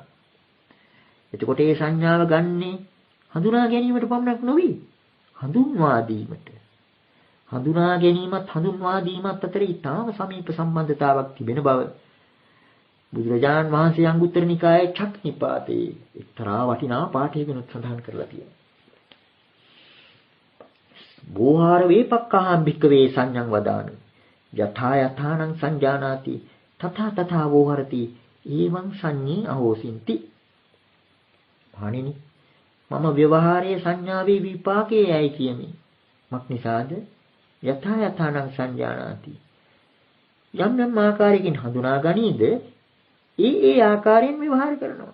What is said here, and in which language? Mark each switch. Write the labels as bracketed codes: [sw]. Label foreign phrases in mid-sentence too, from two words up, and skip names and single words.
[si] එතකොට මේ සංඥාව ගන්නේ හඳුනා ගැනීමට පමණක් නොවේ. හඳුන්වා දීමට. හඳුනා ගැනීමත් හඳුන්වා දීමත් අතර ඊටාම සමීප සම්බන්ධතාවක් තිබෙන බව බුදුරජාණන් වහන්සේ අංගුත්තර නිකායේ චක්නිපාතේ එක්තරා වටිනා පාඨයකිනුත් සඳහන් කරලා තියෙනවා. [pi] බෝහාර වේපක්ඛාහම් භික්ඛවේ සංඤං වදාමි. යථා යථානං සංජානාති තථා තථා වෝහරති ඊවං සංඤී අහෝසින්ති. [si] භාණිනි මම ව්‍යවහාරයේ සංඥාවේ විපාකයේ යයි කියමි. මක් නිසාද? [pi] යථා යථානං සංජානාති. [si] යම් යම් ආකාරයකින් හඳුනා ගනීද ඒ ආකාරයෙන් විවහාර කරනවා.